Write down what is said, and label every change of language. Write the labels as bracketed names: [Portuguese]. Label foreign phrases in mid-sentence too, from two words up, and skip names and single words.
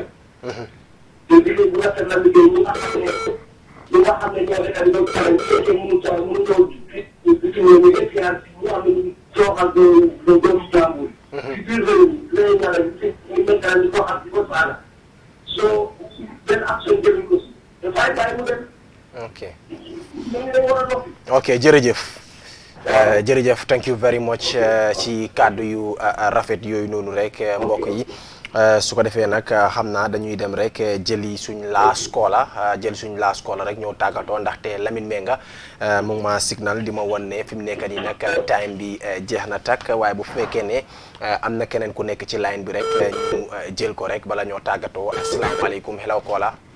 [Wolof] te liggéey bu rafet la liggéey ñi nga xam ne ñoo nekk dañoo tànn bu fekkee mënu ñëw bitim réew mi ñu xam ne ñu cooxal doomu jàmbur. ci biir réew mi lay ñaanal ñu méntaan di ko xam di ko saaga. soo benn action jëluñ ko si dafay bàyyi mu dem. ok. dañu leen war a noppi. ok jërëjëf. jërëjëf [English] thank you very much [Wolof] ci kàddu yu rafet yooyu noonu rek mbokk yi. su ko defee nag xam naa dañuy dem rek jëli suñ laas koola rek ñoo tàggatoo ndaxte Lamine Menga mu ngi ma signal di ma won ne fi mu nekk nii nag time bi jeex na takk waaye bu fekkee ne am na keneen ku nekk ci line bi rek ñu jël ko rek bala ñoo tàggatoo asalaamaaleykum hello koola.